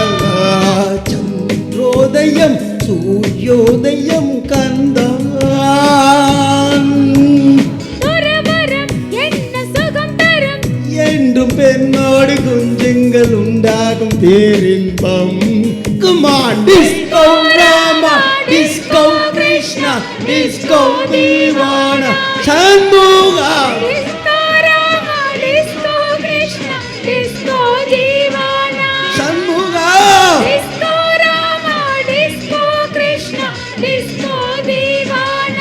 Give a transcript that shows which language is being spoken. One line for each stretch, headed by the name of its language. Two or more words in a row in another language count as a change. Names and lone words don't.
Tamil: சந்திரோதயம் சூரியோதயம் கந்தான். என்றும் பெண்ணோடு குஞ்சுங்கள் உண்டாகும் பேரின்பம்.
English: Come on, Disco Rama, Disco Krishna, Disco Devana, Shanmuga. Disco Rama, Disco Krishna, Disco Devana, Shanmuga. Disco Rama, Disco Krishna, Disco Devana,